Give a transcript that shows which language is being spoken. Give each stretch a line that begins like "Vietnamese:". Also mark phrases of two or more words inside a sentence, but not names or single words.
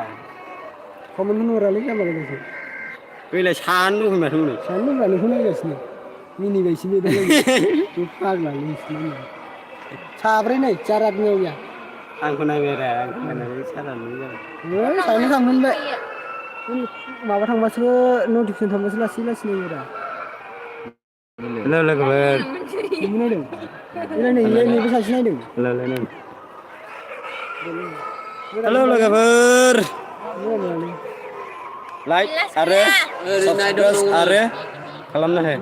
Bodo: कमेन्ट खौनो हरालै जामाल लोगो बैलाय सानो होनबाथ' नै सानदों मानो नायगासिनो मिनिगासिनो दा बे फाग्ला नोंसिना साब्रै नै
Hindi: चार आदमी हो गया
Bodo: आंखौ नायबाय रा आंखौ नायनानै सारानो जाबाय ओइ साइनो थांफिनबाय माबा थांबासो नटिफिकेसन थांबासो लासै नायो रा हेलौ लोगोफोर नोंबो नायदों नैबे सासे नायदों हेलौ लोगोफोर लाइक आरो साबसक्राइब आरो खालामनो हो